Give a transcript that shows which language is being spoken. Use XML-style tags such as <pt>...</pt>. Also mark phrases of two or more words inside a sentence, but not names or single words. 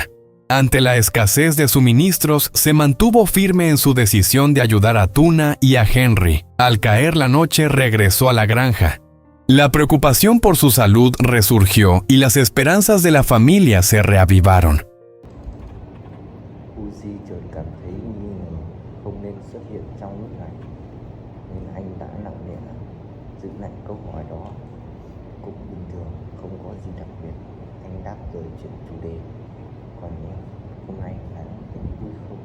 <es>Ante la escasez de suministros, se mantuvo firme en su decisión de ayudar a Tuna y a Henry. Al caer la noche, regresó a la granja. La preocupación por su salud resurgió y las esperanzas de la familia se reavivaron.</es> <vi>Uzi chợt cảm thấy nghi ngờ không nên xuất hiện trong lúc này, nên anh đã lặng lẽ giữ lại câu hỏi đó. Cũng bình thường, không có gì đặc biệt, anh đáp rồi chuyển chủ đề. Còn em, hôm nay là em vui không?</vi>